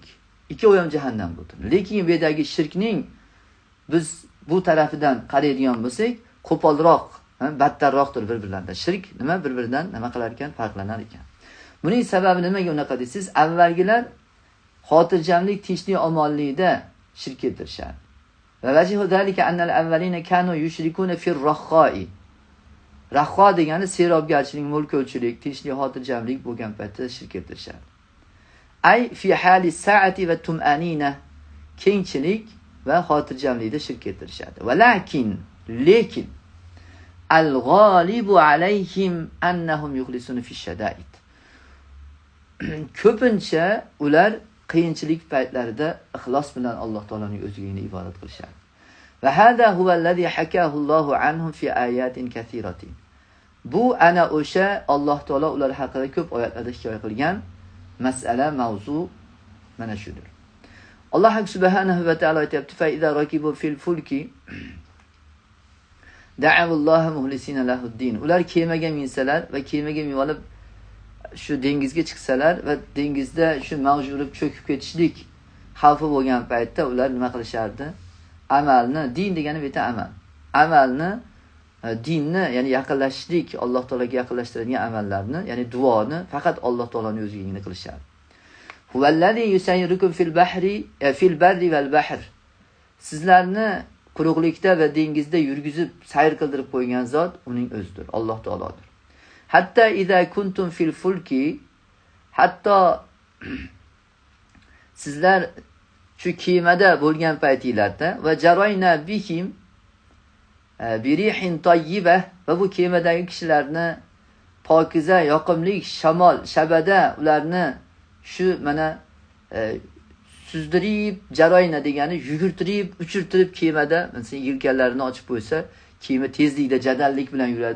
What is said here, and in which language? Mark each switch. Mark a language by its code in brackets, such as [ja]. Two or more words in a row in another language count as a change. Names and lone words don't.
[uz] Ikkovi ham jahannamda o'tini. Lekin bu yerdagi shirkning biz bu tarafidan qaraydigan bo'lsak, qo'polroq, battarroqdir bir-birlaridan. Shirk nima bir-biridan nima qilar ekan, farqlanar ekan. Buning sababi nimaga unaqa deysiz? Avvalgilar xotirjamlik, tinchlik, omonlikda shirk keltirishadi. [ar] ووجه ذلك أن الأولين كانوا يشركون في الرخاء. [uz] Rahho degani serobgarchilik, mulkchilik, tinchlik, xotirjamlik bo'lgan paytda shirk keltirishadi. [ar] أي في حال سعة وطمأنينة, [uz] kengchilik va xotirjamlikda shirk keltirishadi. [ar] ولكن الغالب عليهم أنهم يخلصون في الشدائد. [uz] Ko'pincha ular qiyinchilik paytlarida ixlos bilan Alloh taolaning o'ziga ibodat qilishadi. [ar] وهذا هو الذي حكاه الله عنهم في آيات كثيرة. [uz] Bu ana o'sha Alloh taolo ular haqida ko'p oyatlarda hikoya qilgan masala, mavzu mana shudir. Alloh subhanahu va taolo aytibdi: [ar] "فإذا ركبوا في الفلك دعوا الله مخلصين له الدين." [uz] Ular kemaga minsalar va kemaga minib olib shu dengizga chiqsalar va dengizda shu mavj urib cho'kib ketishlik xavfi bo'lgan paytda ular nima qilishardi? Amalni, din degani beta amal. Amalni, dinni, ya'ni yaqinlashishlik, Alloh taolaga yaqinlashtiradigan amallarni, ya'ni duoni faqat Alloh taolaning o'ziga qilishardi. [ar] هو الذي يسيركم في البر والبحر. [uz] Sizlarni quruqlikda va dengizda yurgizib sayr qildirib qo'ygan zot uning o'zidir, Alloh taolodir. [ar] حتى إذا كنتم في الفلك, [uz] hatto sizlar shu kemada bo'lgan paytinglarda [ar] وجرين بهم بريح طيبة, [uz] va bu kemadagi kishilarni pokiza yoqimli shamol shabada ularni shu mana suzdirib, jarayna degani yugurtirib, uchirtirib kemada, mesela yelkanlarini ochib qo'ysa, kema tezlikda jadallik bilan yuradi.